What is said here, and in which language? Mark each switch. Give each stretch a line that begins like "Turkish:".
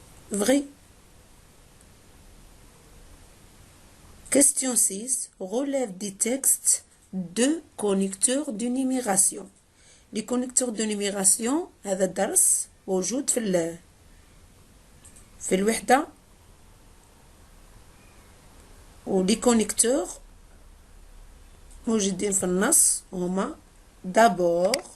French: Vrai. Question 6. Relève des textes de connecteurs de numération. Les connecteurs de numération
Arabic: هذا الدرس موجود في الوحدة. ولي كونيكتور موجودين في النص هما d'abord